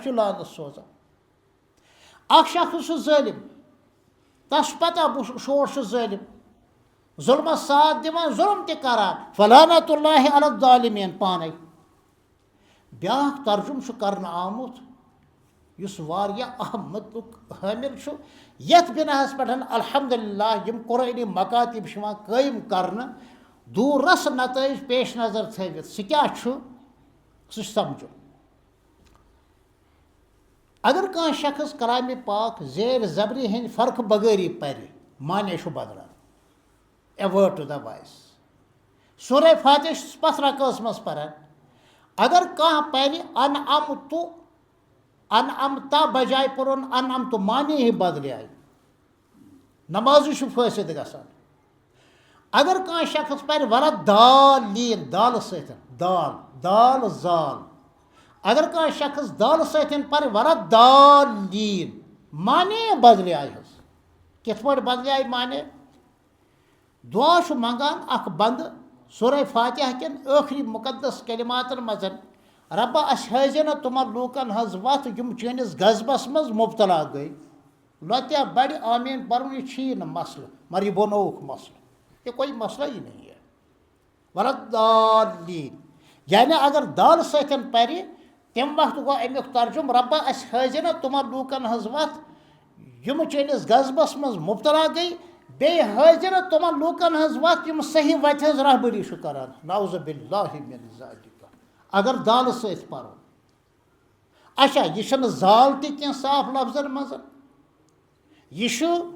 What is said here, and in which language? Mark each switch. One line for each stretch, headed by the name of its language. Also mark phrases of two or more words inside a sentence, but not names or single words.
Kashmiri: چھُ لعنت سوزان اکھ شخص چھُ ظٲلم تس چھُ پتہ شور چھُ ظٲلم ظلمس ساتھ دِوان ظلم تہِ کران
Arabic: فلعنۃ اللہ علی الظالمین
Kashmiri: پانے بیاکھ ترجُمہٕ چھُ کرنہٕ آمُت یُس واریاہ اہم مطلق حٲمل چھُ یتھ بناہس پٮ۪ٹھ الحمدللہ یم قرآنی مکاتب چھِ یِوان قٲیِم کرنہٕ دوٗر رس نتٲیج پیش نظر تھٲوِتھ سُہ کیاہ چھُ سُہ چھُ سمجھُن اگر کانٛہہ شخص کلامِ پاک زیر زبرِ ہٕنٛدِ فرقہٕ بغٲری پرِ معنے چھُ بدلان
English: a word to the wise
Kashmiri: سورہ فاتح چھُس پتھ رکٲژ منٛز پران اگر کانٛہہ پرِ انعمتا بجائے پرُن انعمتہٕ معنے ہی بدلے نمازٕے چھُ فٲصِد گژھان اگر کانٛہہ شخص پرِ ولدالین دالہٕ سۭتۍ دال زال اگر کانٛہہ شخص دالہٕ سۭتۍ پرِ ولدالین معنے بدلے حظ کِتھ پٲٹھۍ بدلے معنے دعا چھُ منگان اکھ بندٕ سورہ فاتحہ کٮ۪ن ٲخری مُقدس کلماتن منٛز ربا اَسہِ ہٲوزِ نہٕ تِمن لوٗکن ہٕنٛز وتھ یِم چٲنِس غضبس منٛز مُبتلا گٔے لۄتیا بڑِ آمیٖن پرُن یہ چھی نہٕ مسلہٕ مگر یہ بنووُکھ مسلہٕ
Urdu: یہ کوئی مسئلہ ہی نہیں ہے
Kashmiri: ولدالین یعنی اگر دالہٕ سۭتۍ پرِ تمہِ وقتہٕ گوٚو امیُک ترجُمہٕ ربا اَسہِ ہٲوزِ نہٕ تِمن لوٗکن ہٕنٛز وتھ یِم چٲنِس غضبس منٛز مُبتلا گٔے بیٚیہِ ہٲوزِ نہٕ تِمن لوٗکن ہٕنٛز وتھ یِم صحیح وتہِ ہٕنٛز رہبری چھُ کران
Arabic: نعوذ باللہ من ذالک
Kashmiri: اگر دالہٕ سۭتۍ پرو اچھا یہ چھنہٕ زال تہِ کینٛہہ صاف لفظن منٛز یہ چھُ